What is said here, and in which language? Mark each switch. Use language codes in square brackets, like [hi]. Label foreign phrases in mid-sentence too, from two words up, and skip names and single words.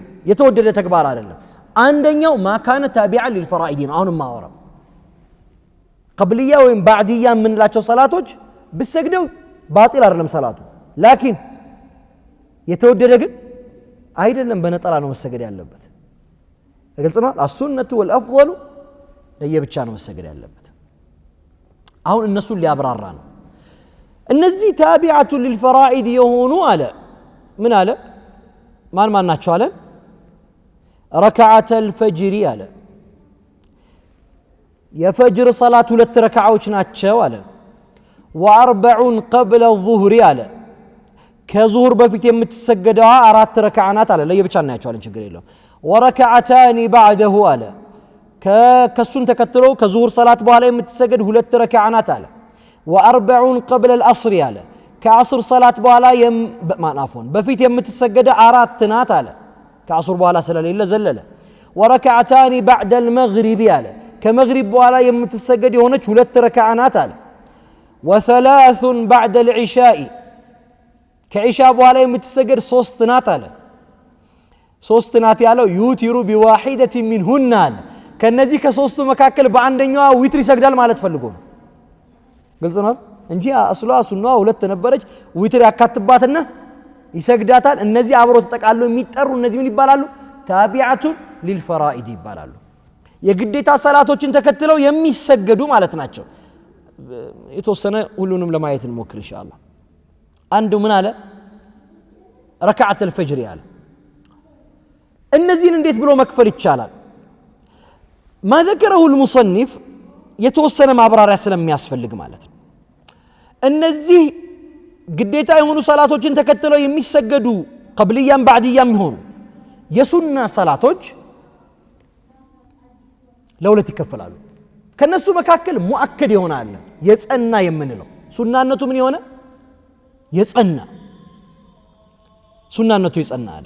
[am] የተወደደ ተግባር አይደለም አንደኛው [ar] ما كان تابعا للفرائض [am] አሁን ማወራ قبليه ወይም بعديه የምንላቸው ሰላቶች በሰግደው ባጢል አይደለም ሰላቱ ላኪን የተወደደ ግን አይደለም በነጠላ ነው መሰገድ ያለበት ግልጽ ነው [ar] السنه والافضل [am] ለየብቻ ነው መሰገድ ያለበት አሁን እነሱን ሊያብራራ ነው እነዚህ [ar] تابعة للفرائض [am] የሆኑ አለ ምን አለ ማን ናቸው አለ [ar] ركعة الفجر [am] አለ የፈጅር ሰላት ሁለት ረካዓዎች ናቸው አለ [ar] واربع قبل الظهر [am] አለ ከዙሁር በፊት የምትሰገደው አራት ረካዓናት አለ ለየብቻ እናያቸዋለን ችግር የለውም [ar] وركعتان بعده [am] አለ ከሱን ተከትሎ ከዙሁር ሰላት በኋላ የምትሰገድ ሁለት ረካዓናት አለ [ar] واربع قبل العصر [am] አለ ከአስር ሰላት በኋላ ማናፎን በፊት የምትሰገደ አራት ናት አለ ከአስር በኋላ ስለሌለ ዘለለ [ar] وركعتان بعد المغرب [am] አለ ከመግሪብ በኋላ የምትሰገድ የሆነች ሁለት ረካዓ ናት አለ [ar] وثلاث بعد [am] العشاء ከኢሻ በኋላ የምትሰገድ ሶስት ናት አለ ሶስት ናት ያለው [ar] يوتر بواحدة منهن [am] አለ ከነዚህ ከሶስቱ መካከል በአንደኛዋ ዊትር ይሰግዳል ማለት ፈልጎ ነው ግልጽ ነው እንጂ አስሏ ሱናዋ ሁለት ነበረች ዊትር ያካትባትና ይሰግዳታል እነዚህ አብሮ ተጠቃለው የሚጠሩ እነዚህ ምን ይባላሉ [ar] تابعة للفرائض [am] ይባላሉ የግዴታ ሰላቶችን ተከትለው የሚሰገዱ ማለት ናቸው የተወሰነ ሁሉንም ለማየት እንሞክር ኢንሻአላህ አንዱ ምን አለ [ar] ركعات الفجر [am] ያለ እነዚህን እንዴት ብሎ መክፈል ይቻላል [ar] ما ذكره المصنف [am] የተወሰነ ማብራሪያ ስለሚያስፈልግ ማለት ነው እነዚህ ግዴታ የሆኑ ሰላቶችን ተከትለው የሚሰገዱ قبلياም بعدياም ይሆኑ የሱና ሰላቶች ለሁለት ይከፈላሉ ከነሱ መካከል ሙአከድ ይሆናል የጸና የምንለው ሱናነቱ ምን ይሆነ የጸና ሱናነቱ የጸና አለ